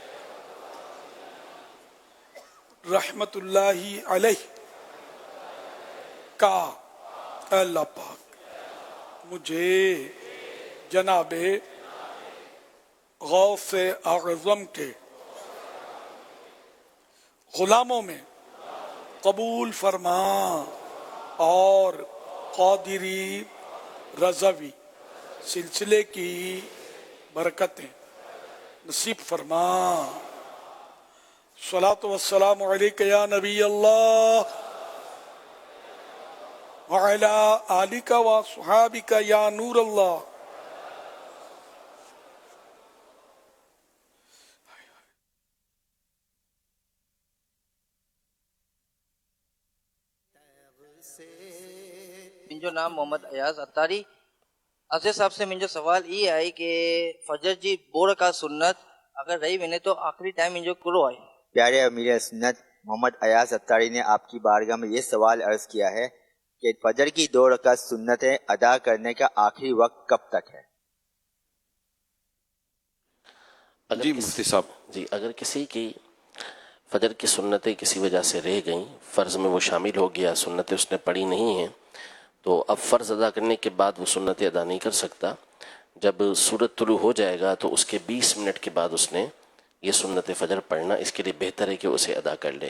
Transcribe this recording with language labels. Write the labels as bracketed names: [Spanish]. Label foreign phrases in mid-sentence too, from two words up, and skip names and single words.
[Urdu] رحمت اللہ علیہ کا اللہ پاک مجھے جناب غوث اعظم کے غلاموں میں قبول فرما، اور قادری رضوی سلسلے کی برکتیں نصیب فرما۔ [Arabic] صلاۃ والسلام علیک یا نبی اللہ وعلی آلک وصحابک یا نور اللہ۔ [Sindhi] मुंहिंजो नाम मोहम्मद अयाज़ अत्तारी। अज़ीज़ साहब से मुंहिंजो सवाल ये आहे कि फजर जी 2 रकात सुन्नत अगर रही वञे तो आखिरी टाइम मुंहिंजो कहिड़ो आहे? [Urdu] پیارے امیر سنت محمد ایاز عطاری نے آپ کی بارگاہ میں یہ سوال عرض کیا ہے کہ فجر کی 2 رکعت سنتیں ادا کرنے کا آخری وقت کب تک ہے? جی مفتی صاحب، جی اگر کسی کی فجر کی سنتیں کسی وجہ سے رہ گئیں، فرض میں وہ شامل ہو گیا، سنتیں اس نے پڑھی نہیں ہیں، تو اب فرض ادا کرنے کے بعد وہ سنتیں ادا نہیں کر سکتا۔ جب سورج طلوع ہو جائے گا تو اس کے 20 منٹ کے بعد اس نے یہ سنت فجر پڑھنا، اس کے لیے بہتر ہے کہ اسے ادا کر لے۔